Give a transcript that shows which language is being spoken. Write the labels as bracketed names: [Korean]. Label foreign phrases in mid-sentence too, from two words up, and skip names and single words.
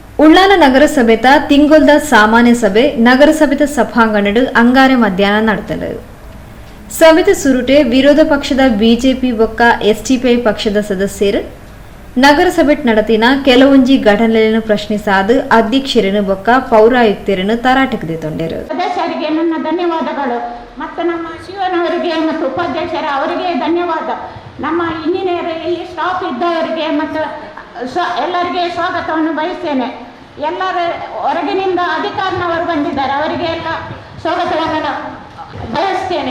[Tulu] ಉಳ್ಳಾಲ ನಗರಸಭೆತ ತಿಂಗೊಲ್ದ ಸಾಮಾನ್ಯ ಸಭೆ ನಗರಸಭೆತ ಸಭಾಂಗಣಡು ಅಂಗಾರೆ ಮಧ್ಯಾಹ್ನ ನಡೆದಳು. ಸಭೆತ ಸುರುಟೆ ವಿರೋಧ ಪಕ್ಷದ ಬಿಜೆಪಿ ಬೊಕ್ಕ ಎಸ್ಟಿಪಿಐ ಪಕ್ಷದ ಸದಸ್ಯರು ನಗರಸಭೆಟ್ ನಡತಿನ ಕೆಲವೊಂಜಿ ಘಟನೆಗಳನ್ನು ಪ್ರಶ್ನಿಸಾದು ಅಧ್ಯಕ್ಷರನ್ನು ಬೊಕ್ಕ ಪೌರಾಯುಕ್ತರನ್ನು ತರಾಟೆಗೆ ತೊಂದರು. [Kannada] ಸದಸ್ಯರಿಗೆ ನನ್ನ ಧನ್ಯವಾದಗಳು ಮತ್ತು ನಮ್ಮ ಶಿವನವರಿಗೆ ಮತ್ತು ಉಪಾಧ್ಯಕ್ಷರ ಅವರಿಗೆ ಧನ್ಯವಾದ. ನಮ್ಮ ಇಂಜಿನಿಯರ್ ಇಲ್ಲಿ ಸ್ಟಾಫ್ ಇದ್ದವರಿಗೆ ಮತ್ತು ಎಲ್ಲರಿಗೆ ಸ್ವಾಗತವನ್ನು ಬಯಸ್ತೇನೆ. ಎಲ್ಲರ ಹೊರಗಿನಿಂದ ಅಧಿಕಾರಿನವರು ಬಂದಿದ್ದಾರೆ, ಅವರಿಗೆ ಎಲ್ಲ ಸ್ವಾಗತವನ್ನು ಬಯಸ್ತೇನೆ.